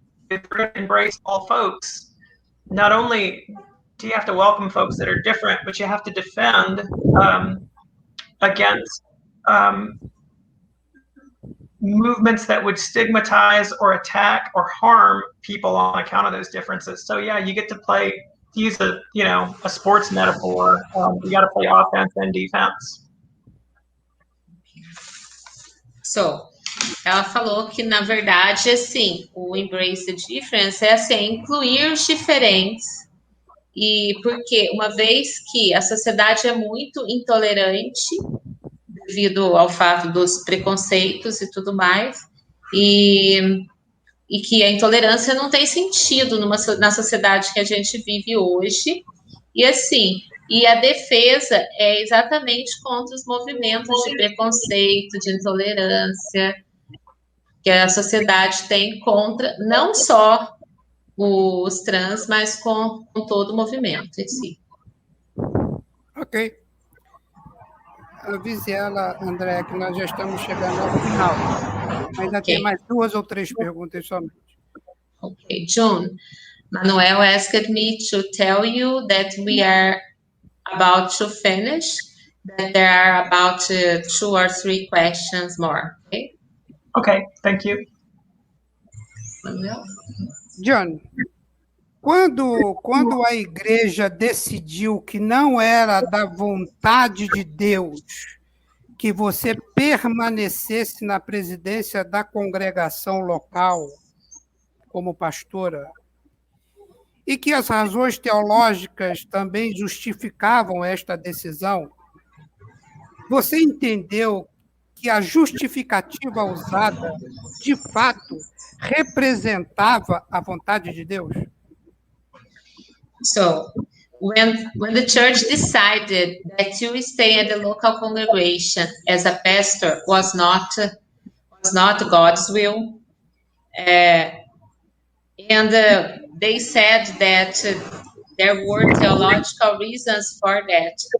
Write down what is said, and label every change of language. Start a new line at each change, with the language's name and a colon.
English: If we're going to embrace all folks, not only do you have to welcome folks that are different, but you have to defend against movements that would stigmatize or attack or harm people on account of those differences. So yeah, you get to play, to use a sports metaphor, you got to play offense and defense.
Portuguese: So, ela falou que, na verdade, assim, o Embrace the Difference é assim, incluir os diferentes. E porque, uma vez que a sociedade é muito intolerante, devido ao fato dos preconceitos e tudo mais, e que a intolerância não tem sentido na sociedade que a gente vive hoje. E assim, e a defesa é exatamente contra os movimentos de preconceito, de intolerância que a sociedade tem contra não só os trans, mas com todo o movimento em si. Ok. Avise ela, André, que nós já estamos chegando ao final. Ainda tem mais 2 ou 3 perguntas somente.
English: Ok, June. Manuel asked me to tell you that we are about to finish, that there are about 2 or 3 questions more. Okay? Okay, thank you. Manuel?
Portuguese: John, quando a igreja decidiu que não era da vontade de Deus que você permanecesse na presidência da congregação local como pastora, e que as razões teológicas também justificavam esta decisão, você entendeu que a justificativa usada, de fato, representava a vontade de Deus?
English: So, when the church decided that you stay at the local congregation as a pastor was not God's will, and they said that there were theological reasons for that.